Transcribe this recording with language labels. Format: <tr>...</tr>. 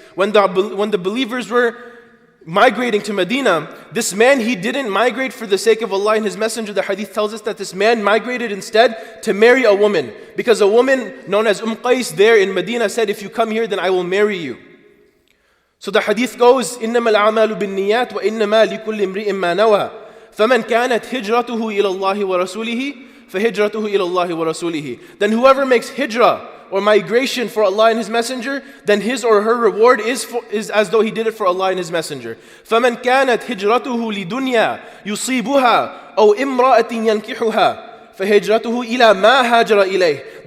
<en>When the believers were migrating to Medina, this man, he didn't migrate for the sake of Allah and His Messenger. The hadith tells us that this man migrated instead to marry a woman. Because a woman known as Qais there in Medina said, if you come here, then I will marry you. So the hadith goes,</en> <ar>إِنَّمَا الْأَعْمَالُ بِالنِّيَّاتِ وَإِنَّمَا لِكُلِّ امْرِئٍ مَّا نَوَى فَمَنْ كَانَتْ هِجْرَتُهُ إِلَى اللَّهِ وَرَسُولِهِ فَهِجْرَتُهُ إِلَى اللَّهِ وَرَسُولِهِ.</ar> <en>Then whoever makes hijrah or migration for Allah and His Messenger, then his or her reward is as though he did it for Allah and His Messenger.</en> <ar>فَمَنْ كَانَتْ هِجْرَتُهُ لِدُنْيَا يُصِيبُهَا أَوْ إِمْرَأَةٍ يَنْكِحُهَا فَهِجْرَتُهُ إِلَى مَا هَاجَرَ إِلَيْهِ.</ar>